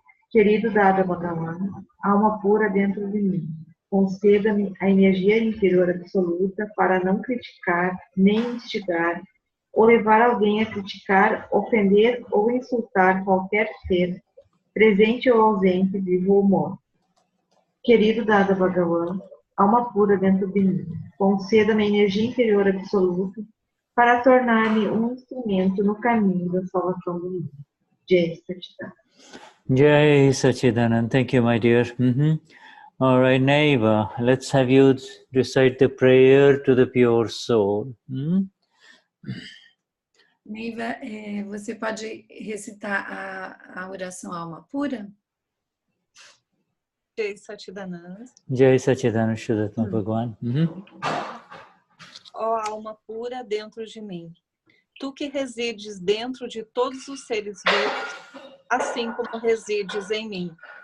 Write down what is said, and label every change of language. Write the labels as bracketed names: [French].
[Portuguese] Querido Dada Bhagavan, alma pura dentro de mim, conceda-me a energia interior absoluta para não criticar, nem instigar, ou levar alguém a criticar, ofender ou insultar qualquer ser, presente ou ausente, vivo ou morto. Querido Dada Bhagavan, alma pura dentro de mim, conceda-me energia interior absoluta para tornar-me um instrumento no caminho da salvação do mundo. [Sanskrit] Jai Satchidananda. Jai Satchidanand. [English] Thank you, my dear. All right, Neiva, let's have you recite the prayer to the pure soul. [Portuguese] Neiva, você pode recitar a oração alma pura? [Sanskrit] Jai Satchidanand. Jai Satchidanand Shuddha Bhagavan. [Portuguese] Ó alma pura dentro de mim, tu que resides dentro de todos os seres vivos, assim como resides em mim.